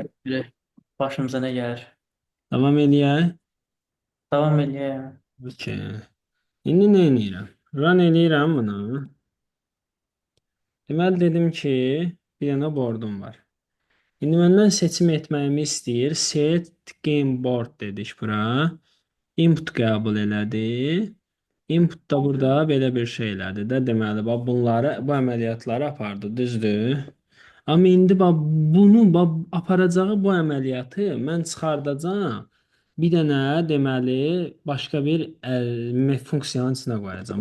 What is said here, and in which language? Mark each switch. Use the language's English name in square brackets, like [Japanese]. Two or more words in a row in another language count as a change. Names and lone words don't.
[Azerbaijani] növbəti bir başımıza nə gəlir? Davam eləyək. Davam eləyək. Okay. İndi nə edirəm? Run eləyirəm bunu. Deməli dedim ki, bir dənə boardum var. İndi məndən seçim etməyimi istəyir. [English] Set game board [Azerbaijani] dedik bura. Input qəbul elədi. Input da burada belə bir şeylədir də. Deməli, bax bunları, bu əməliyyatları apardı, düzdür? Amma indi bax bunu bax, aparacağı bu əməliyyatı mən çıxardacağam. Bir dənə deməli başqa bir funksiyanın içinə qoyacağam.